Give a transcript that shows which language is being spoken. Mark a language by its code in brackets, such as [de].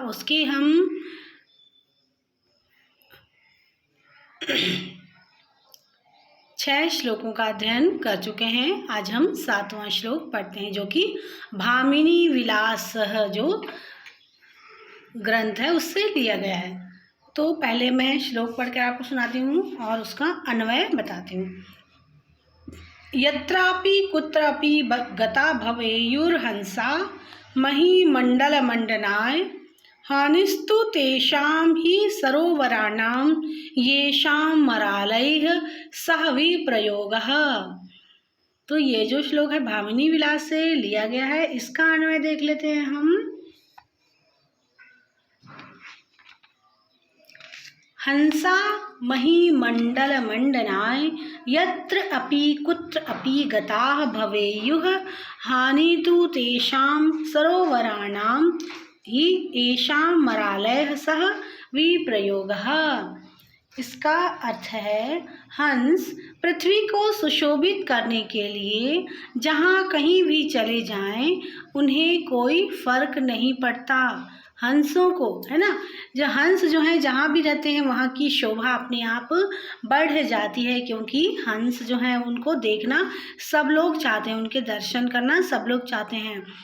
[hi] उसके हम 6 श्लोकों का अध्ययन कर चुके हैं। आज हम 7वां श्लोक पढ़ते हैं, जो कि भामिनी विलास जो ग्रंथ है उससे लिया गया है। तो पहले मैं श्लोक पढ़कर आपको सुनाती हूँ और उसका अन्वय बताती हूँ। [sa] यत्रापि कुत्रापि गता भवेयुर्हंसा महीमण्डलमण्डनाय हानिस्तु तेषां हि सरोवराणां येषां मरालैः सह विप्रयोगः। [hi] तो ये जो श्लोक है भामिनी विलास से लिया गया है, इसका अन्वय देख लेते हैं हम। [sa] हंसा महीमण्डलमण्डनाय यत्र अपि कुत्र अपि गताः भवेयुः हानितु तेषां सरोवराणां हि येषां मरालयः सह विप्रयोगः। [hi] इसका अर्थ है, हंस पृथ्वी को सुशोभित करने के लिए जहाँ कहीं भी चले जाएं उन्हें कोई फर्क नहीं पड़ता। हंसों को, है ना, जो हंस जो है जहाँ भी रहते हैं वहाँ की शोभा अपने आप बढ़ जाती है, क्योंकि हंस जो है उनको देखना सब लोग चाहते हैं, उनके दर्शन करना सब लोग चाहते हैं।